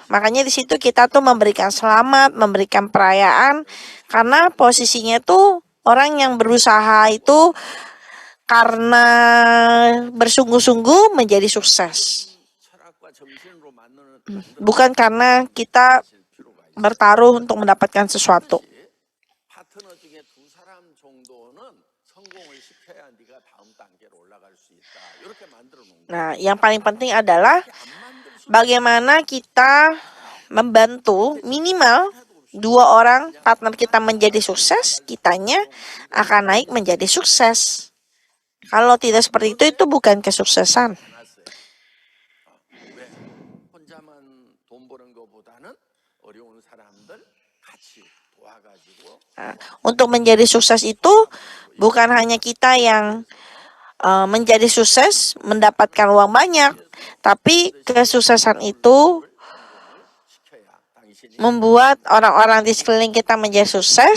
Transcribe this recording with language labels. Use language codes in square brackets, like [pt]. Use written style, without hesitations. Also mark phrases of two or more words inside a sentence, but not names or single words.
[id] Makanya di situ kita tuh memberikan selamat, memberikan perayaan, karena posisinya tuh orang yang berusaha itu karena bersungguh-sungguh menjadi sukses. Bukan karena kita bertaruh untuk mendapatkan sesuatu. [ko] 파트너 중에 두 사람 정도는 성공을 시켜야 네가 다음 단계로 올라갈 수 있다. 이렇게 만들어 놓은 거예요. [id] Nah, yang paling penting adalah bagaimana kita membantu minimal 2 orang partner kita menjadi sukses, kitanya akan naik menjadi sukses. Kalau tidak seperti itu bukan kesuksesan. [ko] 왜? 혼자만 돈 버는 것보다는 어려운 사람들 같이 도와가지고 [id] Untuk menjadi sukses itu bukan hanya kita yang menjadi sukses, mendapatkan uang banyak, tapi kesuksesan itu membuat orang-orang di sekeliling kita menjadi sukses.